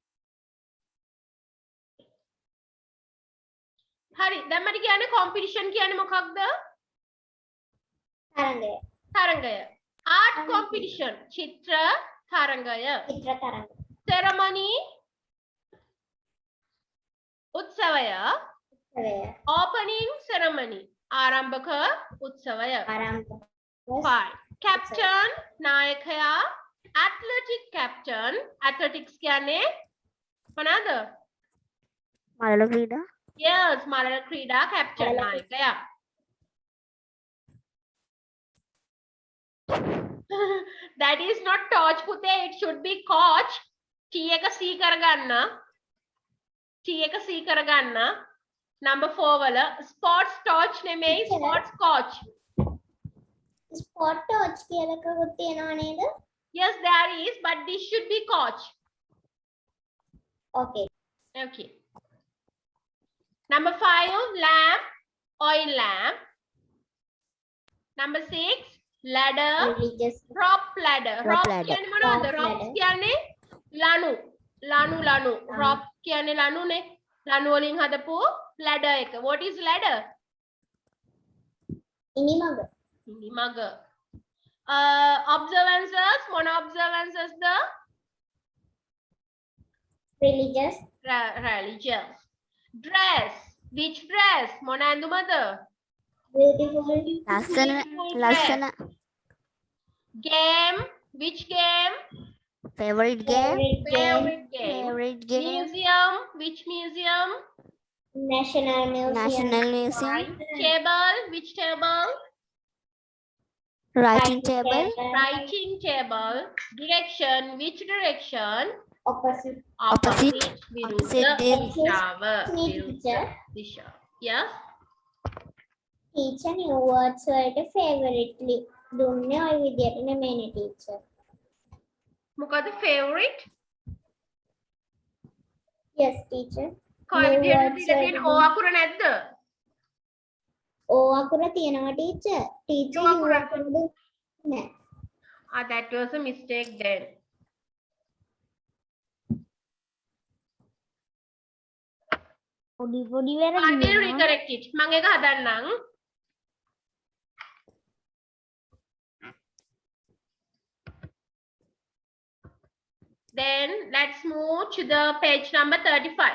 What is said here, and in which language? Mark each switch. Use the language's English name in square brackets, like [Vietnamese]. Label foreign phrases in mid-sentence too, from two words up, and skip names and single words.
[Sinhala] හරි. දැන් මට කියන්නේ competition කියන්නේ මොකක්ද? තරඟය. තරඟය. [English] art competition. [Sinhala] චිත්‍ර තරඟය. චිත්‍ර තරඟ. ceremony උත්සවය. උත්සවය. [English] opening ceremony [Sinhala] ආරම්භක උත්සවය. ආරම්භ. [English] Fine. Captain නායකයා. athletic captain. athletics [Sinhala] කියන්නේ මොනවාද? මලල ක්‍රීඩා. Yes, මලල ක්‍රීඩා captain නායකයා. [English] That is not torch පුතේ, it should be coach. [Sinhala] T එක C කරගන්න. T එක C කරගන්න. [English] Number 4 වල sports torch නෙමෙයි Teacher. sports coach. Spot torch [Sinhala] කියලා කවුරුත් තියනවා නේද? [English] Yes, there is, but this should be coach. Okay. Okay. Number 5, lamp, oil lamp. Number 6, ladder, Religious. rope ladder. Rope Rope ladder. [Sinhala] කියන්නේ මොනවද? [English] Rope Rope ladder. [Sinhala] කියන්නේ ලනු. Rope කියන්නේ ලනුනේ. ලනු වලින් හදපු ladder එක. [English] What is ladder? [Sinhala] ඉනිමග. ඉනිමග. Observances, මොන observances ද? [English] Religious. Religious. Dress, which dress? [Sinhala] මොන ඇඳුමද? [English] Beautiful. [Sinhala] ලස්සන [English] Beautiful [Sinhala] ලස්සන [English] dress. Game, which game? favorite game Favorite game. favorite game Museum, which museum? National Museum. national museum Table, which table? writing table Writing table. Direction, which direction? Opposite. Opposite. [Sinhala] විරුද්ධ [English] Opposite. [Sinhala] දිශාව. [English] Teacher. [Sinhala] විරුද්ධ දිශාව. [English] Yes. Teacher new words [Sinhala] වලට favoritely දුන්නේ ඔය විදියට නෙමෙයිනේ teacher. මොකද favorite? [English] Yes teacher. [Sinhala] කොයි [English] New [Sinhala] විදියට [English] words [Sinhala] දීලා තියෙන වලට ඕ අකුර නැද්ද? O අකුර තියෙනවා [English] teacher. Teacher O U [Sinhala] අකුර. අකුර නෑ. [English] That was a mistake then. [Sinhala] පොඩි [English] I will [Sinhala] වැරදි [English] recorrect it. [Sinhala] මම ඒක හදන්නම්. [English] Then let's move to the page number 35.